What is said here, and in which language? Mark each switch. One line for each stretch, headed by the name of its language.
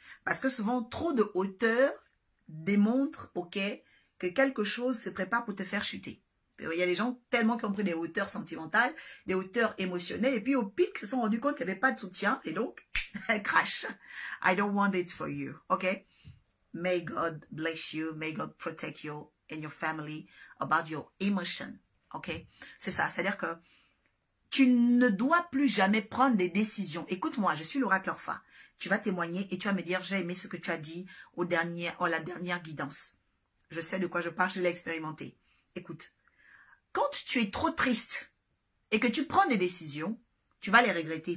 French: Parce que souvent, trop de hauteur démontre, OK, que quelque chose se prépare pour te faire chuter. Il y a des gens tellement qui ont pris des hauteurs sentimentales, des hauteurs émotionnelles, et puis au pic, se sont rendus compte qu'il n'y avait pas de soutien, et donc, crash.
English: I don't want it for you, OK? May God bless you, may God protect you and your family about your emotion, OK?
French: C'est ça, c'est-à-dire que tu ne dois plus jamais prendre des décisions. Écoute-moi, je suis l'oracle Orpha. Tu vas témoigner et tu vas me dire, j'ai aimé ce que tu as dit la dernière guidance. Je sais de quoi je parle, je l'ai expérimenté. Écoute, quand tu es trop triste et que tu prends des décisions, tu vas les regretter.